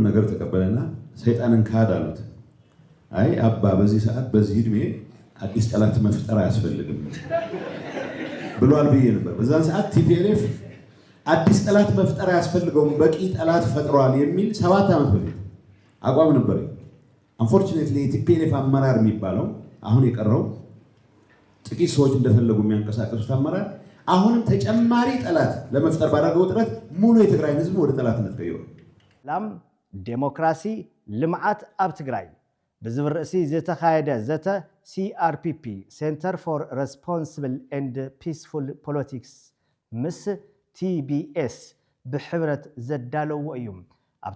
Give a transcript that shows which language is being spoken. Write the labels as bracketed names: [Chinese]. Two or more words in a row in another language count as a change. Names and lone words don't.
[Amharic] ነገር ተቀበለና ሰይጣንን ካድ አሉት። አይ አባ በዚህ ሰዓት በዚህ እድሜ አዲስ ጠላት መፍጠር አያስፈልግም ብሏል ብዬ ነበር። በዛን ሰዓት ቲፒኤልኤፍ አዲስ ጠላት መፍጠር አያስፈልገውም በቂ ጠላት ፈጥሯል የሚል 7 ዓመት በፊት አቋም ነበር። አንፎርቹኔትሊ ቲፒኤልኤፍ አመራር የሚባለው አሁን የቀረው ጥቂት ሰዎች እንደፈለጉ የሚያንቀሳቀሱት አመራር አሁንም ተጨማሪ ጠላት ለመፍጠር ባደረገው ጥረት ሙሉ የትግራይ ህዝብ ወደ ጠላትነት ቀይሯል። [Tigrinya] ሰላም፣ ዴሞክራሲ፣ ልምዓት ኣብ ትግራይ ብዝብል ርእሲ ዝተኻየደ ዘተ CRPP ሴንተር ፎር ሬስፖንሲብል ኤንድ ፒስፉል ፖለቲክስ ምስ TBS ብሕብረት ዘዳለዎ እዩ። ኣብቲ